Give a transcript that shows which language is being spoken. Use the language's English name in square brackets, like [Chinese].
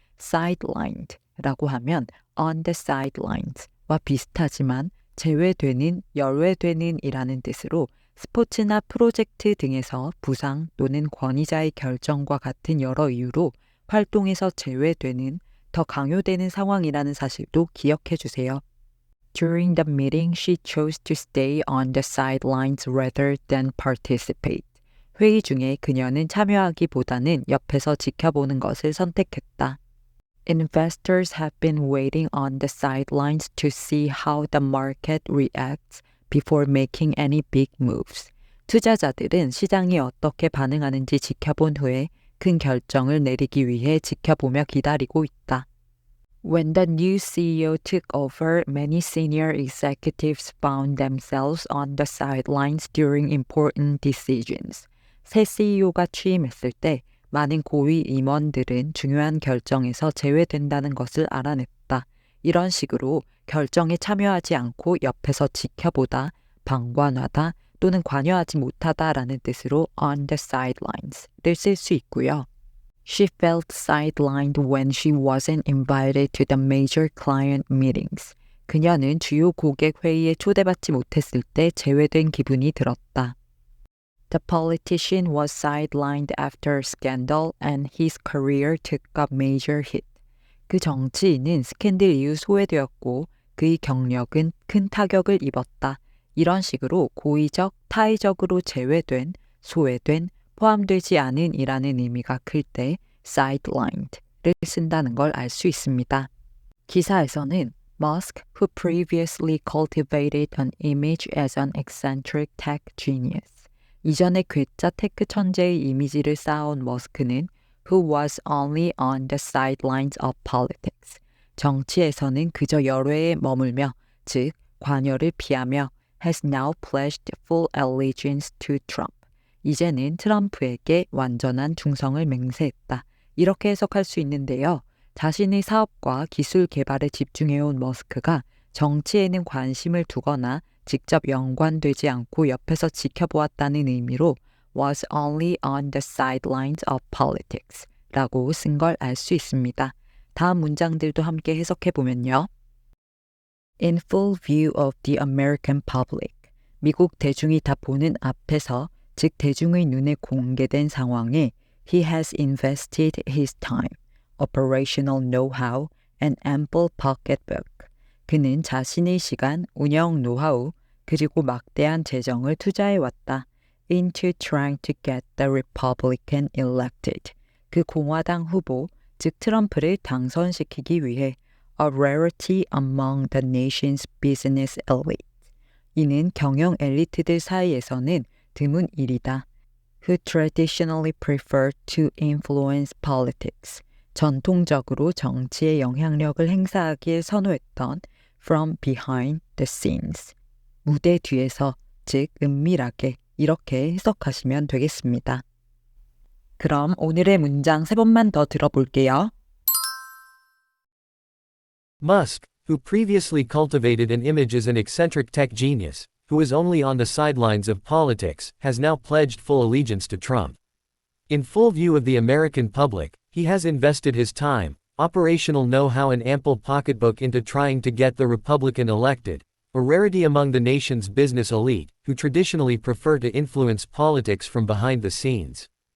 [Korean] sidelined라고 하면 [English] on the sidelines [Korean] 와 비슷하지만 제외되는, 열외되는 이라는 뜻으로 스포츠나 프로젝트 등에서 부상 또는 권위자의 결정과 같은 여러 이유로 활동에서 제외되는, 더 강요되는 상황이라는 사실도 기억해 주세요. [English] During the meeting, she chose to stay on the sidelines rather than participate. [Korean] 회의 중에 그녀는 참여하기보다는 옆에서 지켜보는 것을 선택했다. [English] Investors have been waiting on the sidelines to see how the market reacts before making any big moves. [Korean] 투자자들은 시장이 어떻게 반응하는지 지켜본 후에 큰 결정을 내리기 위해 지켜보며 기다리고 있다. [English] When the new CEO took over, many senior executives found themselves on the sidelines during important decisions. [Korean] 새 CEO가 취임했을 때 많은 고위 임원들은 중요한 결정에서 제외된다는 것을 알아냈다. 이런 식으로 결정에 참여하지 않고 옆에서 지켜보다, 방관하다 또는 관여하지 못하다라는 뜻으로 [English] on the sidelines [Korean] 를 쓸 수 있고요. [English] She felt sidelined when she wasn't invited to the major client meetings. [Korean] 그녀는 주요 고객 회의에 초대받지 못했을 때 제외된 기분이 들었다. [English] The politician was sidelined after a scandal and his career took a major hit. [Korean] 그 정치인은 스캔들 이후 소외되었고 그의 경력은 큰 타격을 입었다. 이런 식으로 고의적, 타의적으로 제외된, 소외된, 포함되지 않은 이라는 의미가 클 때 sidelined를 쓴다는 걸 알 수 있습니다. 기사에서는 [English] Musk, who previously cultivated an image as an eccentric tech genius. [Korean] 이전에 괴짜 테크 천재의 이미지를 쌓아온 머스크는 [English] who was only on the sidelines of politics. [Korean] 정치에서는 그저 열외에 머물며, 즉 관여를 피하며 [English] has now pledged full allegiance to Trump. [Korean] 이제는 트럼프에게 완전한 충성을 맹세했다. 이렇게 해석할 수 있는데요. 자신의 사업과 기술 개발에 집중해온 머스크가 정치에는 관심을 두거나 직접 연관되지 않고 옆에서 지켜보았다는 의미로 [English] was only on the sidelines of politics [Korean] 라고 쓴 걸 알 수 있습니다. 다음 문장들도 함께 해석해 보면요. [English] In full view of the American public, [Korean] 미국 대중이 다 보는 앞에서, 즉 대중의 눈에 공개된 상황에 [English] he has invested his time, operational know-how, and ample pocketbook. [Korean] 그는 자신의 시간, 운영 노하우, 그리고 막대한 재정을 투자해왔다. [English] into trying to get the Republican elected. [Korean] 그 공화당 후보, 즉 트럼프를 당선시키기 위해 [English] a rarity among the nation's business elite. [Korean] 이는 경영 엘리트들 사이에서는 드문 일이다. [English] who traditionally prefer to influence politics. [Korean] 전통적으로 정치에 영향력을 행사하기에 선호했던 [English] from behind the scenes. [Korean] 무대 뒤에서, 즉 은밀하게 이렇게 해석하시면 되겠습니다. 그럼 오늘의 문장 3번만 더 들어볼게요. [English] Musk, who previously cultivated an image as an eccentric tech genius, who was only on the sidelines of politics, has now pledged full allegiance to Trump. In full view of the American public, he has invested his time, operational know-how and ample pocketbook into trying to get the Republican elected, a rarity among the nation's business elite, who traditionally prefer to influence politics from behind the scenes.